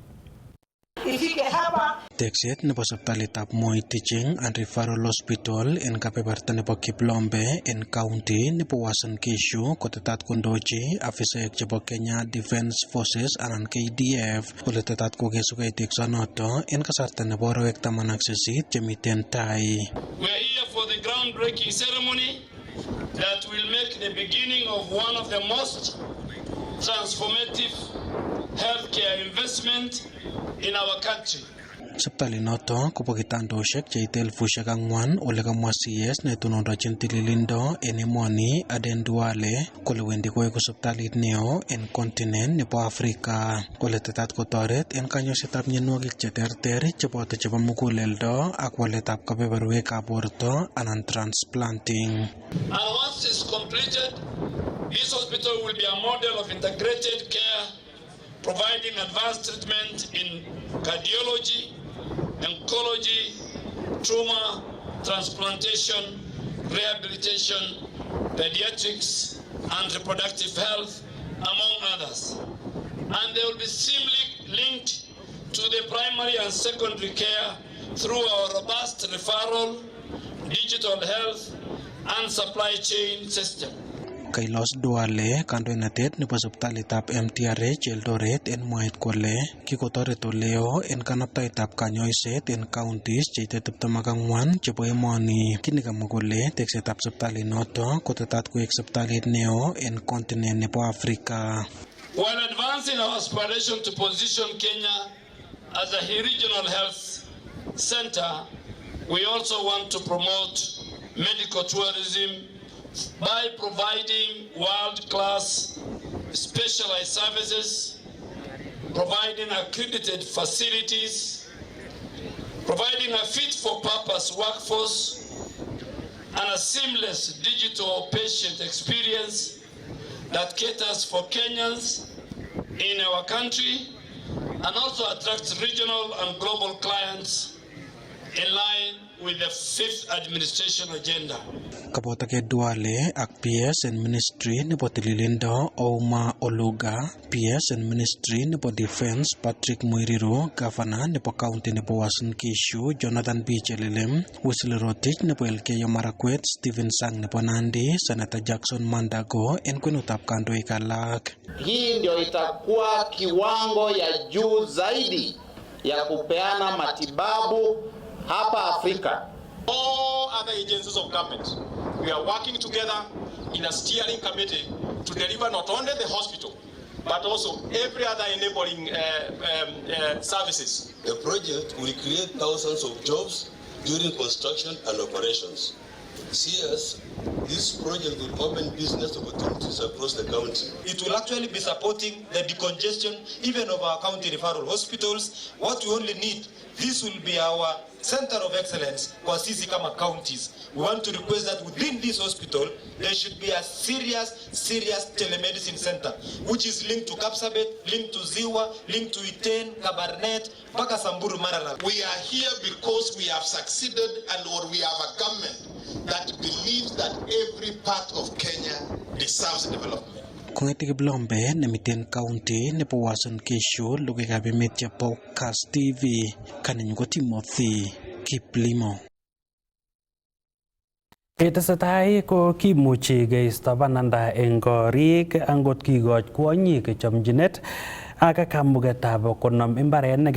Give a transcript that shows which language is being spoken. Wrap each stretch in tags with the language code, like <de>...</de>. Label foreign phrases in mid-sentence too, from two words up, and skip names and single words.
<kln>Tekset nebo sipitalitab Moi Teaching and Referral Hospital en kebeberta nebo Kiplombe en county nebo Uasin Gishu kotetat kondochi afisaek chebo Kenya Defence Forces anan KDF ole tetat kokesugei teksonoto en kasarta nebo arawek 18 chemiten tai.</kln> <en>We are here for the groundbreaking ceremony that will make the beginning of one of the most transformative healthcare investment in our country.</en> <kln>Sipitali noto kobo kitandoshek cheite 4,000 ole kamwa CS netonondochin tililindo en emoni Aden Duale kole wendi koeku sipitalit neo en continent nebo Afrika kole tetat kotoret en kanyoisetab mionwogik cheterter cheboto chebo muguleldo ak waletab kebeberwekab borto anan transplanting.</kln> <en>And once it's completed, this hospital will be a model of integrated care, providing advanced treatment in cardiology, oncology, trauma, transplantation, rehabilitation, pediatrics, and reproductive health, among others. And they will be seamlessly linked to the primary and secondary care through our robust referral, digital health, and supply chain system.</en> <kln>Kailos Duale kandoinatet nebo sipitalitab MTRH Eldoret en mwaet kole kikotoret oleo en kanaptaetab kanyoiset en counties cheite 24 chebo emoni. Kini kamwa kole teksetab sipitalit noto kotetat koek sipitalit neo en continent nebo Afrika.</kln> <en>While advancing our aspiration to position Kenya as a regional health center, we also want to promote medical tourism by providing world-class specialized services, providing accredited facilities, providing a fit-for-purpose workforce, and a seamless digital patient experience that caters for Kenyans in our country and also attracts regional and global clients in line with the 5th administration agenda.</en> <kln>Kaboto ke Duale ak</kln> <en>PS and Ministry</en> <kln>nebo Tililindo Ouma Oluga,</kln> <en>PS and Ministry</en> <kln>nebo Defense Patrick Muiriro, Governor nebo County nebo Uasin Gishu Jonathan B. Chelelem, Whistle Rotich nebo Elgeyo Marakwet, Stephen Sang nebo Nandi, Senator Jackson Mandago en kwenutab kandoik alak.</kln> <sw>Hii ndio itakuwa kiwango ya juu zaidi ya kupeana matibabu hapa Afrika.</sw> <en>All other agencies of government, we are working together in a steering committee to deliver not only the hospital, but also every other enabling services. The project will create thousands of jobs during construction and operations. CS, this project will open business opportunities across the county. It will actually be supporting the decongestion even of our county referral hospitals. What we only need, this will be our center of excellence for</en> <sw>sisi kama</sw> <en>counties. We want to request that within this hospital, there should be a serious telemedicine center, which is linked to Kapsabet, linked to Ziwa, linked to Iten, Kabarnet, mpaka Samburu Maralal. We are here because we have succeeded or we have a government that believes that every part of Kenya deserves development.</en> <kln>Kong'ete Kiplombe nemiten county nebo Uasin Gishu lugekab emet chebo Kass TV kaninyu ko Timothy Kiplimo. Ketesetai ko kimuchi keisto bananda eng korik angot kikoch kwonyik chomchinet aka kamugetab konom imbarenik</kln>